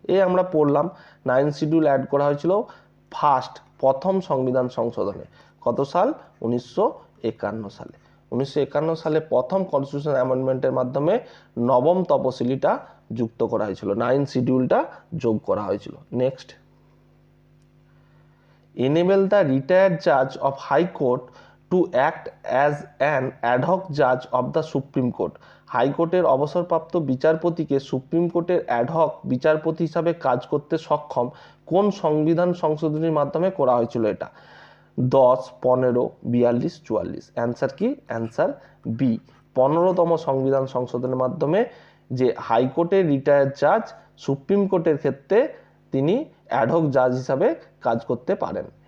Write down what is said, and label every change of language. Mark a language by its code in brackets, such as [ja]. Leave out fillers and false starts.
[bn] এই আমরা পড়লাম 9th শিডিউল অ্যাড করা হয়েছিল প্রথম সংবিধান সংশোধনে। কত সাল? 1951 সালে। 1951 সালে প্রথম কনস্টিটিউশন অ্যামেন্ডমেন্টের মাধ্যমে 9ম তপশিলিটা যুক্ত করা হয়েছিল, 9th শিডিউলটা যোগ করা হয়েছিল। [en] Next, enable the retired judge of High Court to act as an ad hoc judge of the Supreme Court। [bn] হাইকোর্টের অবসরপ্রাপ্ত বিচারপতিকে সুপ্রিম কোর্টের অ্যাডহক বিচারপতি হিসাবে কাজ করতে সক্ষম কোন সংবিধান সংশোধনীর মাধ্যমে করা হয়েছিল এটা? 10, 15, 42, 44। অ্যান্সার কি? অ্যান্সার বি, 15তম সংবিধান সংশোধনের মাধ্যমে যে হাইকোর্টের রিটায়ার্ড জাজ সুপ্রিম কোর্টের ক্ষেত্রে তিনি অ্যাডহক জাজ হিসাবে কাজ করতে পারেন।